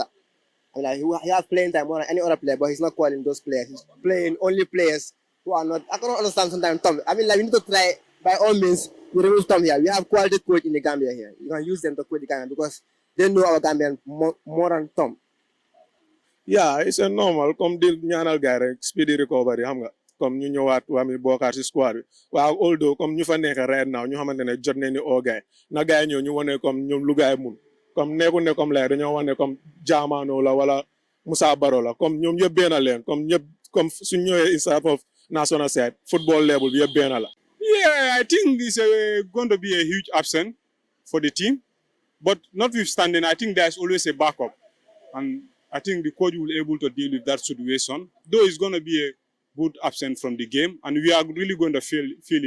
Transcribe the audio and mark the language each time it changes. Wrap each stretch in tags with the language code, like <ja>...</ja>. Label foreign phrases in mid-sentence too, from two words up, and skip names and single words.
<en>I mean, like, he has playing time more than any other player, but he's not calling those players. He's playing only players who are not. I cannot understand sometimes, Tom. I mean, like, we need to try by all means we remove Tom here. We have quality coach in the Gambia here. You can use them to coach the Gambia because they know our Gambian more than Tom. Yeah, it's a normal</en> <wo>comme di ñaanal gaay rek</wo> <en>speedy recovery</en> <wo>xam nga comme ñu ñëwaat waa mi bokkaat si squad bi waaw although comme ñu fa nekk</wo> <en>right now</en> <wo>ñu xamante ne jot nañ ni oo gaay na gaay ñëw ñu wane comme ñoom lu gaay mun comme nekkul ne comme lay dañoo wane comme Jaamano la wala Musa Baro la comme ñoom yëpp benn leen comme ñëpp comme suñ ñëwee</wo> <en>instead of national side football level</en> <wo>bi yëpp benn la.</wo> <en>Yeah, I think it's going to be a huge absent for the team. But notwithstanding, I think there's always a backup. And I think the coach will be able to deal with that situation. Though it's going to be a good absent from the game, and we are really going to feel it.</en>